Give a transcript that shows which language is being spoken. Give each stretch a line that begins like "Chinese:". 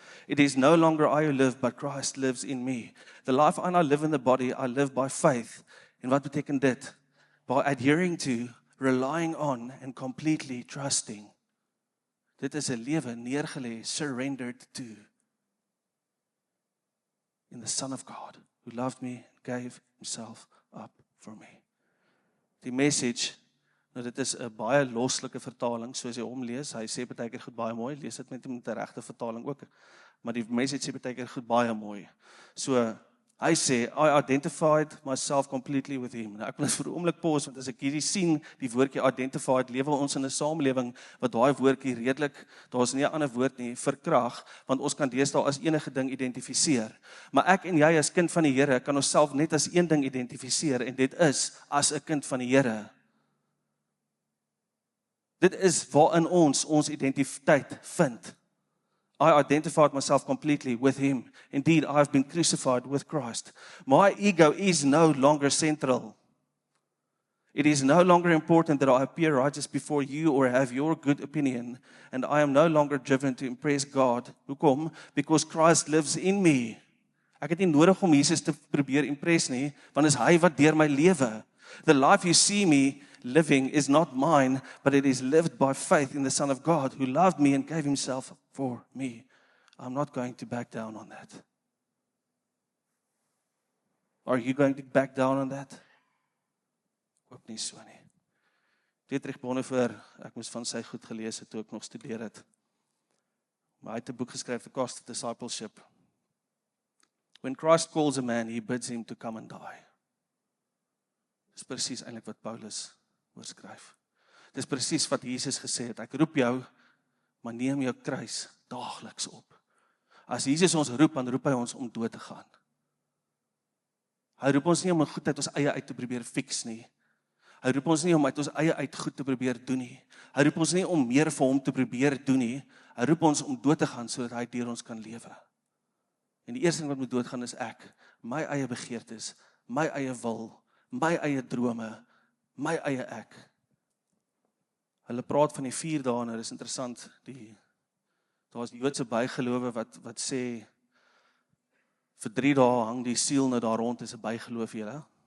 English: It is no longer I who live, but Christ lives in me. The life I live in the body, I live by faith.
Afrikaans: En wat beteken dit?
English: By adhering to, relying on, and completely trusting.
Afrikaans: Dit is 'n lewe neergelê,
English: surrendered to, in the Son of God, who loved me and gave himself up for me.
Afrikaans: Die message, nou dit is 'n baie loslike vertaling, soos jy hom lees, hy sê partykeer goed baie mooi, lees dit met 'n regte vertaling ook, maar die message sê partykeer goed baie mooi.
English: So,
Afrikaans: hy sê,
English: I identified myself completely with him.
Afrikaans: Nou, ek wil vir 'n oomblik pause, want as ek hierdie sien, die woordjie identified, lewe ons in 'n samelewing, wat daai woordjie redelik, daar's nie 'n ander woord nie, verkrag, want ons kan deesdae as enige ding identifiseer. Maar ek en jy as kind van die Here, kan onsself net as een ding identifiseer, en dit is, as 'n kind van die Here. Dit is waarin ons identiteit vind.
English: I identified myself completely with him. Indeed, I have been crucified with Christ. My ego is no longer central. It is no longer important that I appear righteous before you or have your good opinion, and I am no longer driven to impress God.
Afrikaans: Hoekom?
English: Because Christ lives in me.
Afrikaans: Ek het nie nodig om Jesus te probeer impress nie, want is hy wat deur my lewe.
English: The life you see me living is not mine, but it is lived by faith in the Son of God, who loved me and gave himself for me. I'm not going to back down on that. Are you going to back down on that?
Afrikaans: Ook nie so nie. Dietrich Bonhoeffer, ek moes van sy goed gelees het toe ek nog studeer het. Maar hy het 'n boek geskryf, The Cost of Discipleship.
English: When Christ calls a man, he bids him to come and die.
Afrikaans: Dis presies eintlik wat Paulus oorskryf. Dis presies wat Jesus gesê het, ek roep jou, maar neem jou kruis daagliks op. As Jesus ons roep, dan roep hy ons om dood te gaan. Hy roep ons nie om 'n goedheid ons eie uit te probeer fix nie. Hy roep ons nie om uit ons eie uit goed te probeer doen nie. Hy roep ons nie om meer vir hom te probeer doen nie. Hy roep ons om dood te gaan sodat hy deur ons kan lewe. En die eerste ding wat moet doodgaan is ek, my eie begeertes, my eie wil, my eie drome, my eie ek. Hulle praat van die 4 dae en dit is interessant, daar is die Joodse bygelowe wat sê vir 3 dae hang die siel nou daar rond, is 'n bygeloof julle.